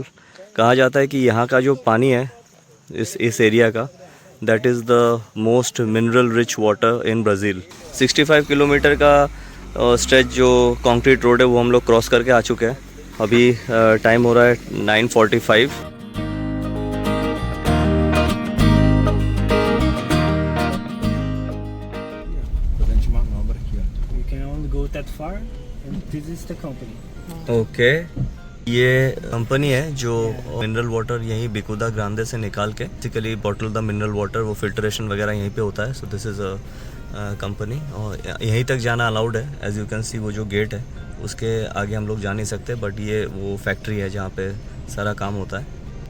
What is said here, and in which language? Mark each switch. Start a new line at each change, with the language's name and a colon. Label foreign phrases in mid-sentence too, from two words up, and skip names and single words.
Hindi: कहा जाता है कि यहाँ का जो पानी है इस एरिया का,
English: that is the most mineral rich water in Brazil.
Hindi: 65 किलोमीटर का स्ट्रेच जो
English: concrete road
Hindi: है वो हम लोग क्रॉस करके आ चुके हैं। अभी टाइम हो रहा है 9:45।
Portuguese: Fazendo de manobra aqui, ó.
English: You can only go that far, and this is the company.
Hindi: ओके, ये कंपनी है जो
English: mineral water
Hindi: यहीं बिकुदा ग्रांदे से निकाल के
English: basically bottle the mineral water,
Hindi: वो फिल्ट्रेशन वगैरह यहीं पे होता है।
English: So this is a company,
Hindi: और यहीं तक जाना अलाउड है।
English: As you can see
Hindi: वो जो गेट है उसके आगे हम लोग जा नहीं सकते, बट ये वो फैक्ट्री है जहाँ पे सारा काम होता है।